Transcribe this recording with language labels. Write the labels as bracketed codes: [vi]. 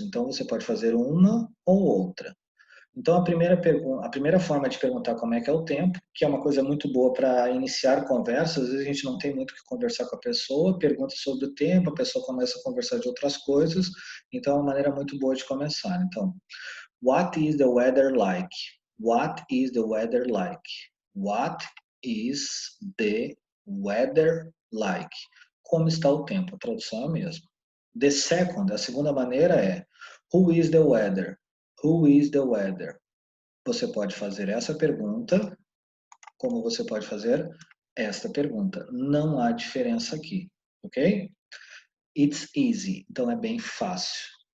[pt] Então você pode fazer uma ou outra. Então a primeira forma de perguntar como é que é o tempo, que é uma coisa muito boa para iniciar conversas, às vezes a gente não tem muito o que conversar com a pessoa, pergunta sobre o tempo, a pessoa começa a conversar de outras coisas, então é uma maneira muito boa de começar. [en] Então, what is the weather like? What is the weather like? What is the weather like? [pt] Como está o tempo? A tradução é a mesma. A segunda maneira é [en] who is the weather? Who is the weather? [pt] Você pode fazer essa pergunta, como você pode fazer esta pergunta. Não há diferença aqui, ok? [en] It's easy, [pt] então é bem fácil.